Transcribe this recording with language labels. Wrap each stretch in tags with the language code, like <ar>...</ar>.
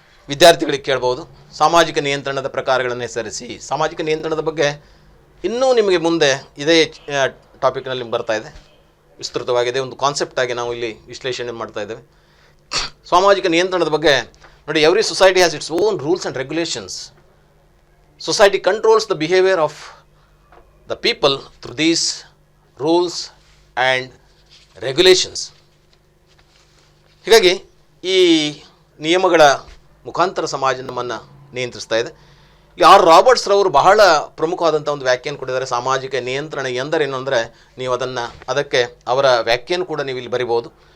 <kn>ವಿದ್ಯಾರ್ಥಿಗಳಿಗೆ ಕೇಳ್ಬೋದು, ಸಾಮಾಜಿಕ ನಿಯಂತ್ರಣದ ಪ್ರಕಾರಗಳನ್ನು ಹೆಸರಿಸಿ. ಸಾಮಾಜಿಕ ನಿಯಂತ್ರಣದ ಬಗ್ಗೆ ಇನ್ನೂ ನಿಮಗೆ ಮುಂದೆ ಇದೇ ಟಾಪಿಕ್ನಲ್ಲಿ ಬರ್ತಾ ಇದೆ, ವಿಸ್ತೃತವಾಗಿದೆ. ಒಂದು ಕಾನ್ಸೆಪ್ಟ್ ಆಗಿ ನಾವು ಇಲ್ಲಿ ವಿಶ್ಲೇಷಣೆ ಮಾಡ್ತಾ ಇದ್ದೇವೆ. ಸಾಮಾಜಿಕ ನಿಯಂತ್ರಣದ ಬಗ್ಗೆ ನೋಡಿ,</kn> <en>Every society has its own rules and regulations. Society controls the behavior of the people through these rules and regulations.</en> <kn>ಹೀಗಾಗಿ ಈ ನಿಯಮಗಳ ಮುಖಾಂತರ ಸಮಾಜ ನಮ್ಮನ್ನು ನಿಯಂತ್ರಿಸ್ತಾ ಇದೆ. ಇಲ್ಲಿ ಆರ್ ರಾಬರ್ಟ್ಸ್ ರವರು ಬಹಳ ಪ್ರಮುಖವಾದಂಥ ಒಂದು ವ್ಯಾಖ್ಯಾನ ಕೊಟ್ಟಿದ್ದಾರೆ. ಸಾಮಾಜಿಕ ನಿಯಂತ್ರಣ ಎಂದರೇನು ಅಂದರೆ, ನೀವು ಅದಕ್ಕೆ ಅವರ ವ್ಯಾಖ್ಯಾನ ಕೂಡ ನೀವು ಇಲ್ಲಿ ಬರಿಬೋದು.</kn>